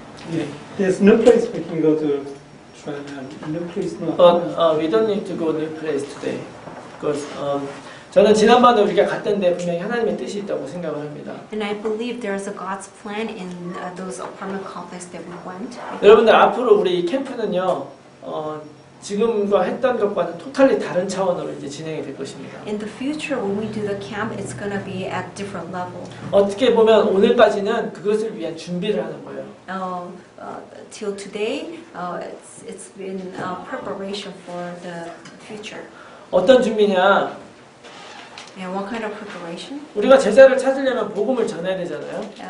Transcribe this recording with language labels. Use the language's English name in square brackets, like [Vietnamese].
[English] Yeah, there's no place we can go to try a new place. No. but we don't need to go new place today because [Korean] 저는 지난번에 우리가 갔던데 분명히 하나님의 뜻이 있다고 생각을 합니다. [English] And I believe there's a God's plan in those apartment complexes that we went. [Korean] 여러분들 앞으로 우리 이 캠프는요. 지금과 했던 것과는 토탈리 다른 차원으로 이제 진행이 될 것입니다. [English] In the future, when we do the camp, it's gonna be at different level. [Korean] 어떻게 보면 오늘까지는 그것을 위한 준비를 하는 거예요. [English] Till today, it's been preparation for the future. [Korean] 어떤 준비냐? [English] And what kind of preparation? [Korean] 우리가 제자를 찾으려면 복음을 전해야 되잖아요.